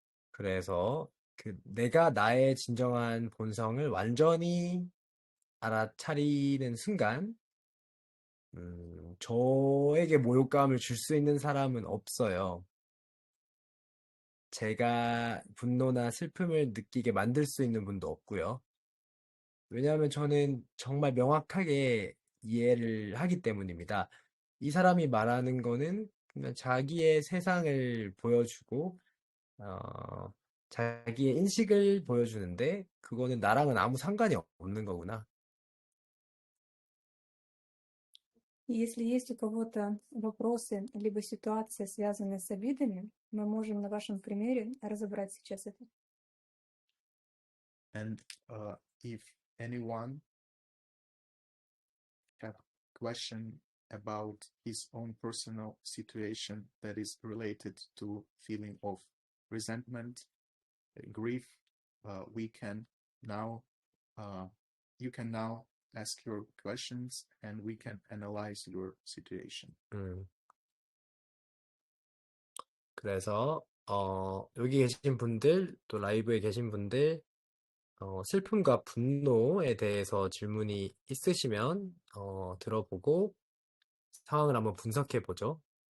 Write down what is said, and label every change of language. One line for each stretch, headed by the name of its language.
Korean: 그래서 내가 나의 진정한 본성을 완전히 알아차리는 순간, 저에게 모욕감을 줄 수 있는 사람은 없어요. 제가 분노나 슬픔을 느끼게 만들 수 있는 분도 없고요. 왜냐하면 저는 정말 명확하게 이해를 하기 때문입니다. 이 사람이 말하는 거는 그냥 자기의 세상을 보여주고, 자기의 인식을 보여주는데, 그거는 나랑은 아무 상관이 없는 거구나.
Russian: Если есть у кого-то вопросы, либо ситуации, связанные с обидами, мы можем на вашем примере разобрать сейчас это.
English: And if anyone have question about his own personal situation that is related to feeling of resentment, grief, we can now, you can now ask your questions and we can analyze your situation.
Korean: 그래서 여기 계신 분들, 또 라이브에 계신 분들, 슬픔과 분노에 대해서 질문이 있으시면 들어보고 상황을 한번 분석해 보죠.